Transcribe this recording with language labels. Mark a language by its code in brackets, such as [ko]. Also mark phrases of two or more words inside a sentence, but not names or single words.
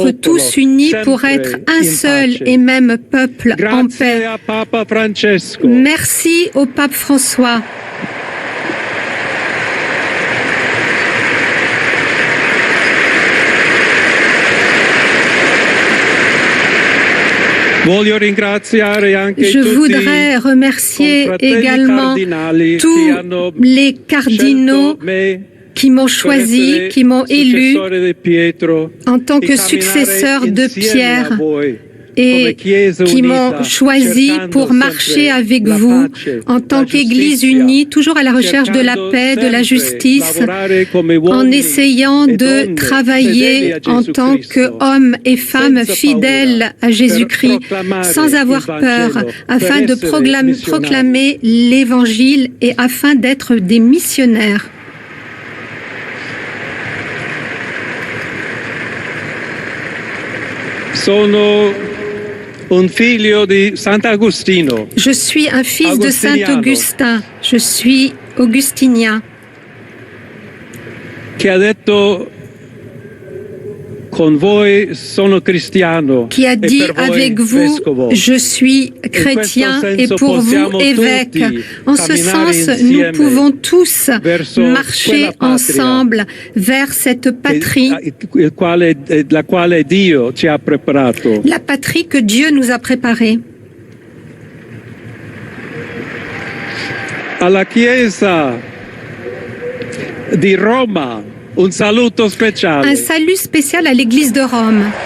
[it] popolo, [fr] tous unis pour [it] sempre [fr] être un [it] in [fr] seul [it] pace. [fr] et même peuple en [it] Grazie [fr] paix. [it] a Papa Francesco. [fr] Merci au pape François. [it] Voglio ringraziare anche [fr] Je [it] tutti [fr] voudrais remercier [it] confratelli [fr] également [it] cardinali [fr] tous [it] che hanno [fr] les cardinaux [it] scelto me [fr] qui m'ont [it] per [fr] choisi, [it] essere [fr] qui m'ont élu [it] successore di Pietro, [fr] en tant [it] e [fr] que [it] camminare [fr] successeur de [it] insieme [fr] Pierre [it] a voi, [fr] et [it] come Chiesa [fr] qui m'ont [it] unita, [fr] choisi [it] cercando [fr] pour marcher [it] sempre [fr] avec [it] la [fr] vous [it] pace, [fr] en tant [it] la [fr] qu'Église [it] giustizia, [fr] unie, toujours à la recherche de la [it] cercando [fr] paix, de la [it] sempre [fr] justice, [it] lavorare come [fr] en [it] uomini [fr] essayant [it] e [fr] de [it] donne fedeli [fr] travailler [it] a [fr] en [it] Gesù [fr] tant [it] Cristo, [fr] qu'hommes et femmes [it] senza [fr] fidèles [it] paura, [fr] à Jésus-Christ, [it] per proclamare [fr] sans avoir [it] il Vangelo, [fr] peur, [it] per [fr] afin de [it] essere missionari. [fr] proclamer l'Évangile et afin d'être des missionnaires. [it] Sono un figlio di Sant'Agostino. [fr] Je suis un fils de Saint [it] Agostiniano. [fr] Augustin. Je suis augustinien. [it] Che ha detto con voi sono cristiano [fr] Qui a [it] e [fr] dit [it] per voi [fr] avec vous, [it] vescovo. [fr] je suis chrétien [it] In [fr] et [it] questo [fr] pour vous [it] senso [fr] évêque. [it] possiamo [fr] En ce [it] tutti [fr] sens, [it] camminare [fr] nous [it] insieme [fr] pouvons tous [it] verso [fr] marcher [it] quella patria [fr] ensemble vers cette patrie, [it] la quale Dio ci ha preparato. [fr] la patrie que Dieu nous a préparée. [it] Alla Chiesa di Roma un saluto speciale. [fr] Un salut spécial à l'Église de Rome.